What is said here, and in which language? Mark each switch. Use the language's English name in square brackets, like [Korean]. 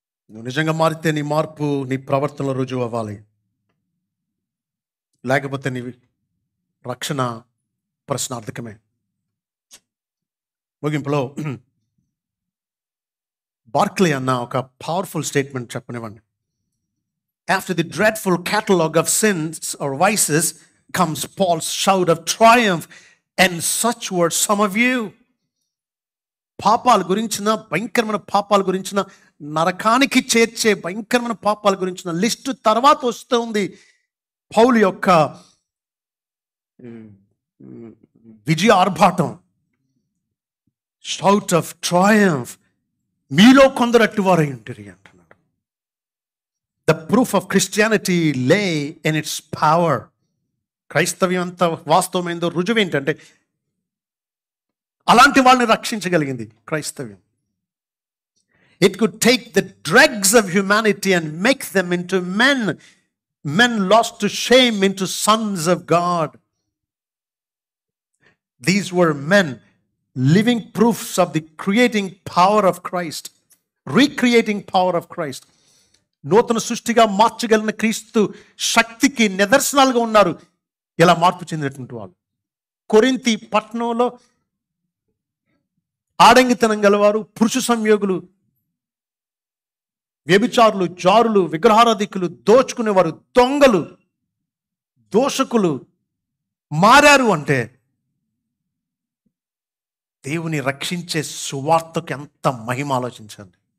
[Telugu] నువ్వు నిజంగా మారితే నీ మార్పు నీ ప్రవర్తనలో రుజువు అవ్వాలి. లేకపోతే నీ రక్షణ ప్రశ్నార్థకమే. ముగింపులో బార్క్లీ అన్న ఒక పవర్ఫుల్ స్టేట్మెంట్ చెప్పనివ్వండి. [English] After the dreadful catalogue of sins or vices comes Paul's shout of triumph, and such were some of you. [Telugu] పాపాల గురించిన, భయంకరమైన పాపాల గురించిన, నరకానికి చేర్చే భయంకరమైన పాపాల గురించిన లిస్టు తర్వాత వస్తుంది పౌలు యొక్క విజయ ఆర్భాటం. [English] shout of triumph, [Telugu] మీలో కొందరు అట్టివారై ఉంటారు అంటున్నాడు. [English] The proof of Christianity lay in its power. [Telugu] క్రైస్తవ్యం అంత వాస్తవమైందో రుజువు ఏంటంటే, అలాంటి వాళ్ళని రక్షించగలిగింది క్రైస్తవ్యం. [English] It could take the dregs of humanity and make them into men lost to shame into sons of God. These were men, living proofs of the creating power of Christ, recreating power of Christ. [Telugu] నూతన సృష్టిగా మార్చగలిగిన క్రీస్తు శక్తికి నిదర్శనాలుగా ఉన్నారు ఇలా మార్పు చెందినటువంటి వాళ్ళు. కొరింథీ పట్టణంలో ఆడంగితనం గలవారు, పురుష సంయోగులు, వ్యభిచారులు, జారులు, విగ్రహారాధికులు, దోచుకునేవారు, దొంగలు, దోషకులు మారారు అంటే దేవుని రక్షించే సువార్తకు ఎంత మహిమ ఆలోచించండి.